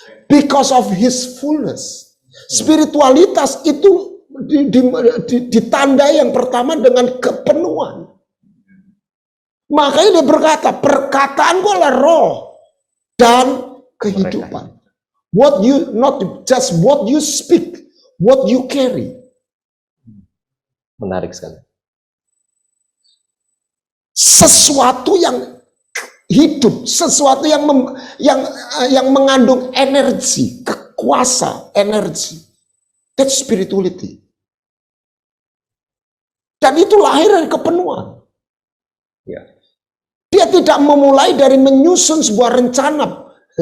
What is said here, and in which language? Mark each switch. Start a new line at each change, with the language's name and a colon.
English: Because of his fullness.
Indonesian: Spiritualitas itu ditandai yang pertama dengan kepenuhan. Makanya dia berkata, perkataanku adalah roh dan kehidupan.
English: Not just what you speak, what you carry.
Indonesian: Menarik sekali. Sesuatu yang hidup, sesuatu yang mengandung energi, kekuasa, energi.
English: That's spirituality.
Indonesian: Dan itu lahir dari kepenuhan. Ya. Dia tidak memulai dari menyusun sebuah rencana.